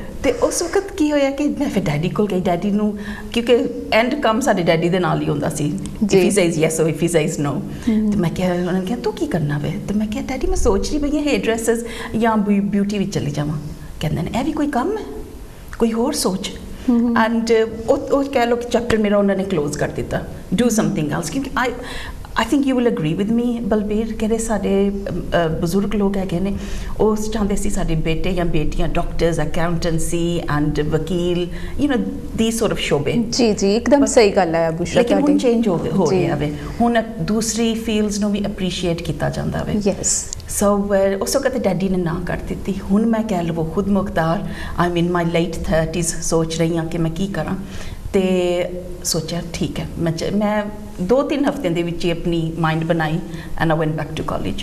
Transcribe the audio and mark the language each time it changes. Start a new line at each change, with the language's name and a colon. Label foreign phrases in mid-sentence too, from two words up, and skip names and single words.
Punjabi: ਤੇ ਉਸ ਵਕਤ ਕੀ ਹੋਇਆ ਕਿ ਮੈਂ ਫਿਰ ਡੈਡੀ ਕੋਲ ਗਈ। ਡੈਡੀ ਨੂੰ ਕਿਉਂਕਿ ਐਂਡ ਕੰਮ ਸਾਡੇ ਡੈਡੀ ਦੇ ਨਾਲ ਹੀ ਹੁੰਦਾ ਸੀ,
English: if he says yes or if he says no.
Punjabi: ਤੇ ਮੈਂ ਕਿਹਾ, ਉਹਨਾਂ ਨੇ ਕਿਹਾ ਤੂੰ ਕੀ ਕਰਨਾ ਵੇ? ਤੇ ਮੈਂ ਕਿਹਾ ਡੈਡੀ ਮੈਂ ਸੋਚ ਰਹੀ ਪਈ
English: hair dresses
Punjabi: ਜਾਂ ਬਿਊਟੀ ਵਿੱਚ ਚਲੀ ਜਾਵਾਂ। ਕਹਿੰਦੇ ਨੇ ਇਹ ਵੀ ਕੋਈ ਕੰਮ ਹੈ, ਕੋਈ ਹੋਰ ਸੋਚ। ਐਂਡ ਉਹ ਕਹਿ ਲਓ ਕਿ ਚੈਪਟਰ ਮੇਰਾ ਉਹਨਾਂ ਨੇ ਕਲੋਜ਼ ਕਰ ਦਿੱਤਾ,
English: do something else.
Punjabi: ਕਿਉਂਕਿ
English: I think you will agree with me
Punjabi: ਬਲਬੀਰ, ਜਿਹੜੇ ਸਾਡੇ ਬਜ਼ੁਰਗ ਲੋਕ ਹੈਗੇ ਨੇ ਉਹ ਚਾਹੁੰਦੇ ਸੀ ਸਾਡੇ ਬੇਟੇ ਜਾਂ ਬੇਟੀਆਂ
English: doctors, accountancy and
Punjabi: ਵਕੀਲ,
English: these sort of ਸ਼ੋਬੇ।
Punjabi: ਜੀ ਇੱਕਦਮ ਸਹੀ ਗੱਲ ਹੈ ਬੁਸ਼ਰਾ। ਲੇਕਿਨ ਹੁਣ ਚੇਂਜ ਹੋ ਰਿਹਾ ਵੇ, ਹੁਣ ਦੂਸਰੀ ਫੀਲਡਸ ਨੂੰ ਵੀ ਅਪਰੀਸ਼ੀਏਟ ਕੀਤਾ ਜਾਂਦਾ ਵੇ।
English: ਯੈਸ।
Punjabi: ਸੋ ਉਸ ਵਕਤ ਡੈਡੀ ਨੇ ਨਾ ਕਰ ਦਿੱਤੀ। ਹੁਣ ਮੈਂ ਕਹਿ ਲਵੋ ਖੁਦ ਮੁਖਤਾਰ,
English: I mean my late 30s,
Punjabi: ਸੋਚ ਰਹੀ ਹਾਂ ਕਿ ਮੈਂ ਕੀ ਕਰਾਂ। ਤੇ ਸੋਚਿਆ ਠੀਕ ਹੈ, ਮੈਂ 2-3 ਹਫ਼ਤਿਆਂ ਦੇ ਵਿੱਚ ਹੀ ਆਪਣੀ ਮਾਈਂਡ ਬਣਾਈ
English: and I went back to college.